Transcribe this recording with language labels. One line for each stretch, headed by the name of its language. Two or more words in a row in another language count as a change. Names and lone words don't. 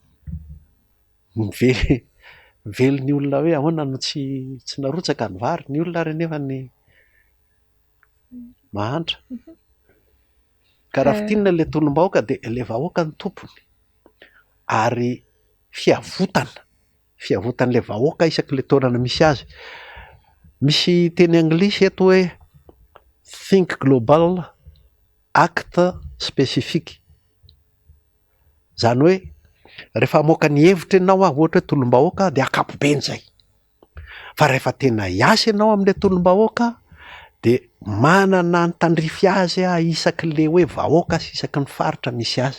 Malagasy: Mively ny olona hoe ahoana no tsy narotsaka ny vary ny olona ary nefa ny mahantra. Ka raha fitinina le tolom-bahoaka de le vahoaka ny tompony. Ary fiavotan'le vahoaka isaky le taonana misy azy. Misy teny anglisy eto hoe
English: think global, act specific.
Malagasy: Zany hoe rehefa moka ny hevitra ianao ohatra hoe tolom-bahoaka de akapobe an'izay. Fa rehefa tena hiasa ianao amin'le tolom-bahoaka de manana ny tandrify azy isaky le hoe vahoaka sy isaky ny faritra misy azy.